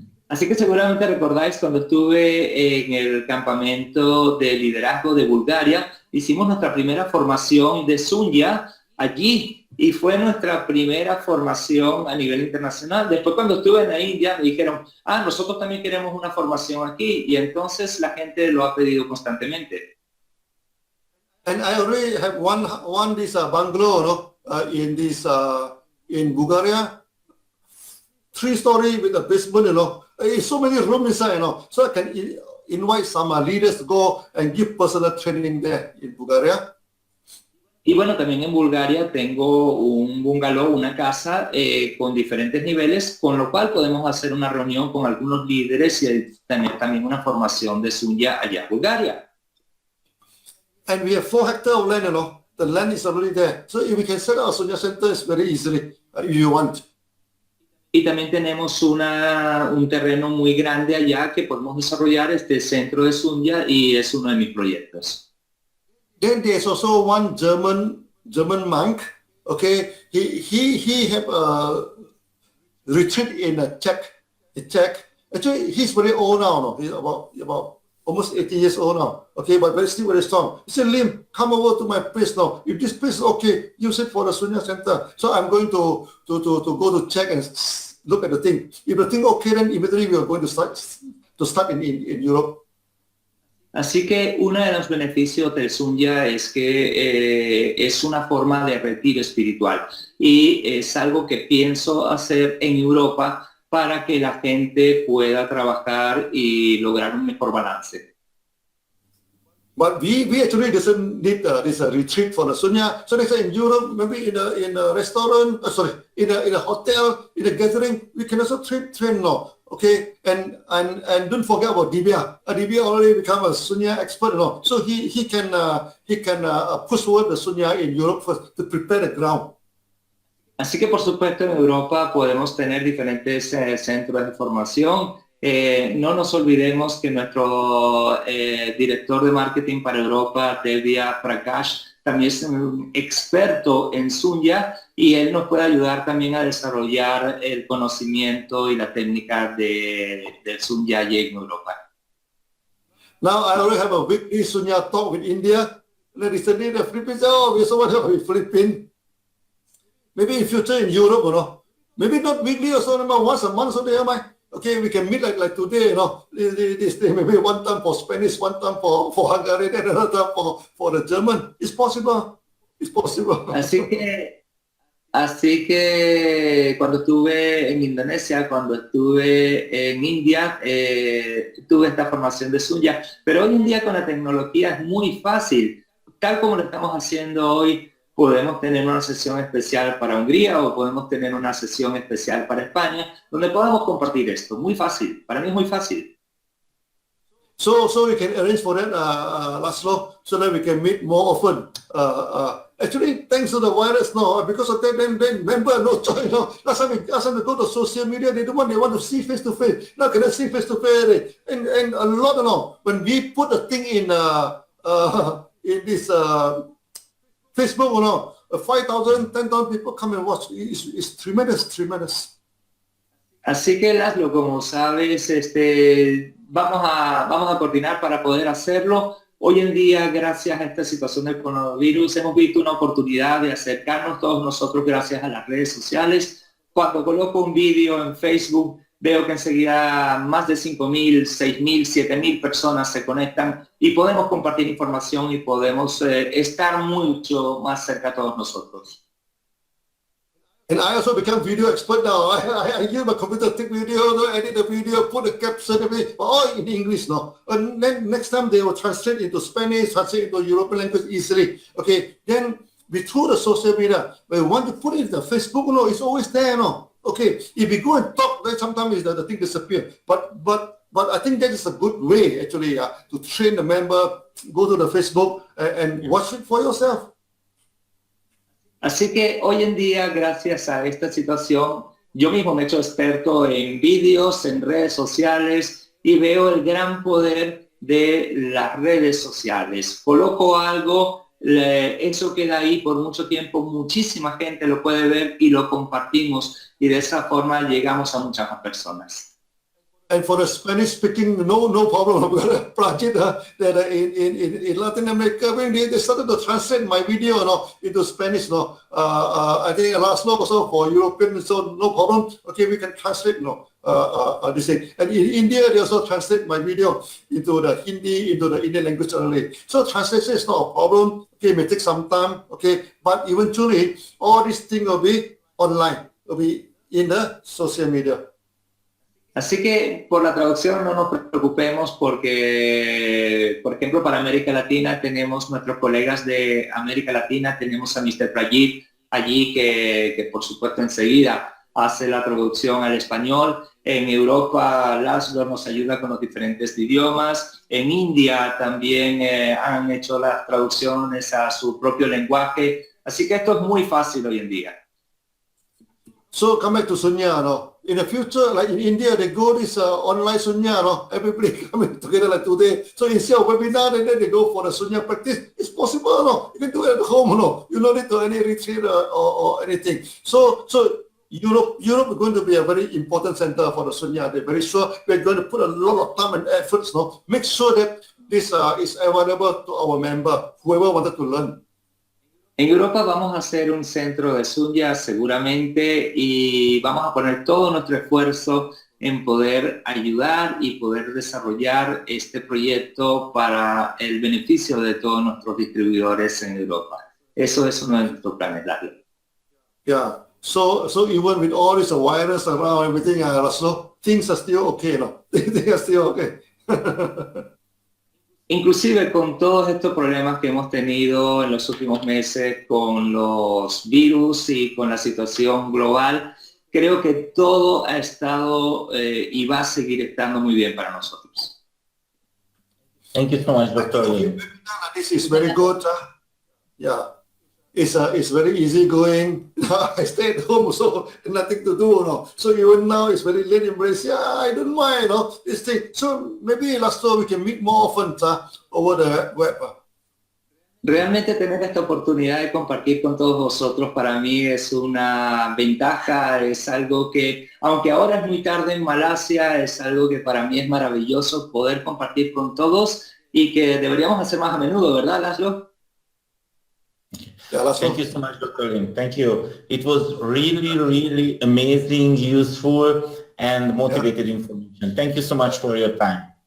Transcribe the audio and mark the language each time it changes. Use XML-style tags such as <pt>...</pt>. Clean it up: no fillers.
<es>Así que seguramente recordáis cuando estuve en el campamento de liderazgo de Bulgaria, hicimos nuestra primera formación de Sunya allí y fue nuestra primera formación a nivel internacional. Después cuando estuve en la India me dijeron, nosotros también queremos una formación aquí y entonces la gente lo ha pedido constantemente.</es> <en>And I already have one this bungalow, no? In Bulgaria, 3-story with a basement, you know. So many rooms inside, you know. So I can invite some leaders to go and give personal training there in Bulgaria.</en> <es>Y bueno, también en Bulgaria tengo un bungalow, una casa con diferentes niveles, con lo cual podemos hacer una reunión con algunos líderes y tener también una formación de Sunya allá en Bulgaria.</es> <en>And we have 4 hectares of land, you know. The land is already there. So if we can set up a Sunya center, it's very easily if you want.</en> <es>Y también tenemos un terreno muy grande allá que podemos desarrollar este centro de Sunya y es uno de mis proyectos.</es> <en>Then there's also one German monk. Okay, he have a retreat in a Czech. Actually, he's very old now. No, he's about almost 80 years old now. Okay, but still very strong. He said, Lim, come over to my place now. If this place is okay, use it for the Sunya Center. So I'm going to go to check and look at the thing. If the thing okay, then immediately we are going to start in Europe.</en> <es>Así que uno de los beneficios del Sunya es que es una forma de retiro espiritual y es algo que pienso hacer en Europa para que la gente pueda trabajar y lograr un mejor balance.</es> <en>But we actually doesn't need this retreat for the Sunya. So next time in Europe, maybe in a restaurant, in a hotel, in a gathering, we can also train now. Okay, and don't forget about Divya. Divya already become a Sunya expert, no? So he can push forward the Sunya in Europe first to prepare the ground.</en> <es>Así que por supuesto en Europa podemos tener diferentes centros de formación. No nos olvidemos que nuestro director de marketing para Europa, Devya Prakash, también es un experto en Sunya y él nos puede ayudar también a desarrollar el conocimiento y la técnica del Sunya allí en Europa.</es> <en>Now I already have a weekly Sunya talk with India. Recently the Philippines, we so much of Philippines. Maybe in future in Europe, you know. Maybe not weekly or so, once a month, so they Okay, we can meet like today, you know, this maybe one time for Spanish, one time for Hungarian, and another time for the German. It's possible. It's possible.</en> <es>Así que cuando estuve en Indonesia, cuando estuve en India, tuve esta formación de Sunya, pero hoy en día con la tecnología es muy fácil. Tal como lo estamos haciendo hoy, podemos tener una sesión especial para Hungría o podemos tener una sesión especial para España, donde podamos compartir esto. Muy fácil, para mí es muy fácil.</es> <en>So we can arrange for that, László, so that we can meet more often. Actually, thanks to the virus now, because of that, then member no choice. You know, last time we go to social media, they want to see face to face. Now cannot see face to face, and a lot, you know. When we put a thing in this Facebook, you know, 5,000, 10,000 people come and watch. It's tremendous.</en> <es>Así que, László, como sabes, vamos a coordinar para poder hacerlo. Hoy en día, gracias a esta situación del coronavirus, hemos visto una oportunidad de acercarnos todos nosotros gracias a las redes sociales. Cuando coloco un vídeo en Facebook, veo que enseguida más de 5.000, 6.000, 7.000 personas se conectan y podemos compartir información y podemos estar mucho más cerca todos nosotros.</es> <en>And I also become video expert now. I use my computer, take video, edit the video, put the caption, all in English now. And then next time they will translate into Spanish, translate into European language easily. Okay, then through the social media, when we want to put it in the Facebook, you know, it's always there, no. Okay, if we go and talk, then sometimes the thing disappears. But I think that is a good way actually to train the member. Go to the Facebook and watch it for yourself.</en> <es>Así que hoy en día, gracias a esta situación, yo mismo me he hecho experto en vídeos, en redes sociales y veo el gran poder de las redes sociales. Coloco algo, eso queda ahí por mucho tiempo, muchísima gente lo puede ver y lo compartimos y de esa forma llegamos a muchas más personas.</es> <en>And for the Spanish speaking, no problem. We've got a project that in Latin America, when they started to translate my video into Spanish. I think László also for European, so no problem. Okay, we can translate this thing. And in India, they also translate my video into the Hindi, into the Indian language only. So translation is not a problem. Okay, it may take some time. Okay, but eventually, all these things will be online, will be in the social media.</en> <es>Así que por la traducción no nos preocupemos porque, por ejemplo, para América Latina tenemos nuestros colegas de América Latina, tenemos a Mr. Prajit allí que por supuesto enseguida hace la traducción al español. En Europa, László nos ayuda con los diferentes idiomas. En India también han hecho las traducciones a su propio lenguaje. Así que esto es muy fácil hoy en día.</es> <en>So come back to Sunya, no? In the future, like in India, they go this online Sunya, no? Everybody coming together like today. So instead of webinar, and then they go for the Sunya practice. It's possible, no? You can do it at home, no? You don't need to any retreat or anything. So Europe is going to be a very important center for the Sunya. They're very sure we're going to put a lot of time and efforts, no? Make sure that this is available to our member, whoever wanted to learn.</en> <es>En Europa vamos a hacer un centro de Sunya seguramente y vamos a poner todo nuestro esfuerzo en poder ayudar y poder desarrollar este proyecto para el beneficio de todos nuestros distribuidores en Europa. Eso es uno de nuestros planes, László.</es> <en>Yeah. So even with all this virus around everything, László, things are still okay, no? Things are still okay.</en> <es>Inclusive con todos estos problemas que hemos tenido en los últimos meses con los virus y con la situación global, creo que todo ha estado y va a seguir estando muy bien para nosotros.</es> <en>Thank you so much, Dr. Lim. This is very good. Yeah, it's very easy going. I stay at home, so nothing to do. No? So even now it's very late embrace. Yeah, I don't mind. No? This thing. So maybe László we can meet more often over the web.</en> <es>Realmente tener esta oportunidad de compartir con todos vosotros para mí es una ventaja, es algo que, aunque ahora es muy tarde en Malasia, es algo que para mí es maravilloso poder compartir con todos y que deberíamos hacer más a menudo, ¿verdad, László?</es> <en>Thank you so much, Dr. Lim. Thank you. It was really, really amazing, useful, and motivated information. Thank you so much for your time.</en>